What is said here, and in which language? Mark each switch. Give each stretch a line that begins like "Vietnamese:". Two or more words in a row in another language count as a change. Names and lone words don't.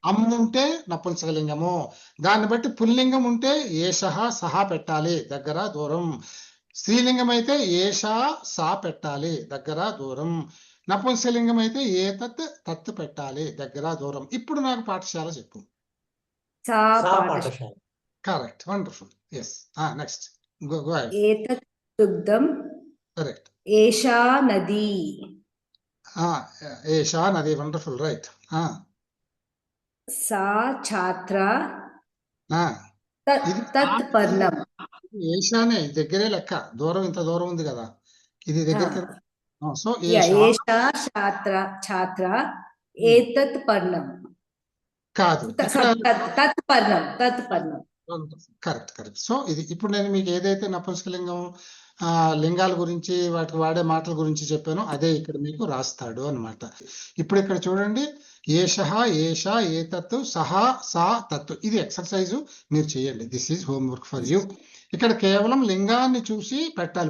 Telugu: అమ్ ఉంటే నపుంసకలింగము. దాన్ని బట్టి పుల్లింగం ఉంటే
Sanskrit: ఏషః సహ
Telugu: పెట్టాలి, దగ్గర దూరం. స్త్రీలింగం అయితే
Sanskrit: ఏషా సా
Telugu: పెట్టాలి, దగ్గర దూరం. నపుంసకలింగం అయితే
Sanskrit: ఏతత్ తత్
Telugu: పెట్టాలి, దగ్గర దూరం. ఇప్పుడు నాకు పాఠశాల చెప్పు.
Sanskrit: सा सा पाठशाला पाठशाला
Telugu: కరెక్ట్,
English: Wonderful. Yes, next go ahead.
Sanskrit: एतत् दुग्धम्
Telugu: కరెక్ట్.
Sanskrit: एषा नदी ఏషా నది,
English: Wonderful, right.
Sanskrit: सा छात्रा
Telugu: ఇది
Sanskrit: तत् पर्णम्
Telugu: ఏషానే దగ్గరే లెక్క, దూరం ఇంత దూరం ఉంది కదా, ఇది దగ్గరికి. సో या
Sanskrit: ఏషా एषा छात्रा एतत् पर्णम्
Telugu: కాదు, ఇక్కడ
Sanskrit: तत् पर्णम्
English: Correct correct.
Telugu: సో ఇది ఇప్పుడు నేను మీకు ఏదైతే నపుంసకలింగం లింగాల గురించి వాటికి వాడే మాటల గురించి చెప్పానో అదే ఇక్కడ మీకు రాస్తాడు అన్నమాట. ఇప్పుడు ఇక్కడ చూడండి,
Sanskrit: ఏషః ఏషా ఏతత్తు సహా సా తత్తు.
Telugu: ఇది ఎక్సర్సైజ్ మీరు చేయండి.
English: This is homework for you.
Telugu: ఇక్కడ కేవలం లింగాన్ని చూసి పెట్టాలి.